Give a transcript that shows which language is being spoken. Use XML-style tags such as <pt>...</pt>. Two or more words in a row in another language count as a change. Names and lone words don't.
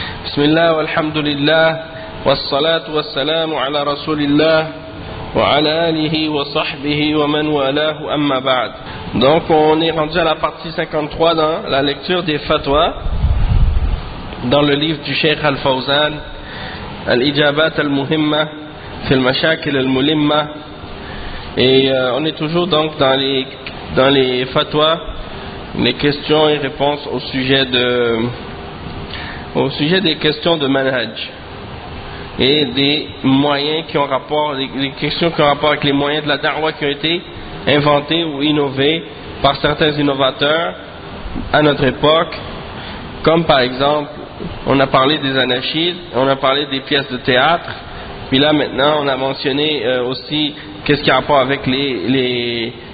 <ar>بسم الله والحمد لله والصلاة والسلام على رسول الله وعلى آله وصحبه ومن والاه أما بعد.</ar> <fr>Donc on est rendu à la partie 53 dans la lecture des fatwas dans le livre du Cheikh Al-Fawzan Al-Ijabat Al-Muhimma fi al-Mashakil Al-Mulimma, et on est toujours donc dans les fatwas, les questions et réponses au sujet des questions de manhaj et des moyens qui ont rapport, les questions qui ont rapport avec les moyens de la da'wah qui ont été inventés ou innovés par certains innovateurs à notre époque, comme par exemple on a parlé des anachides, on a parlé des pièces de théâtre, puis là maintenant on a mentionné aussi qu'est-ce qui a rapport avec les</fr>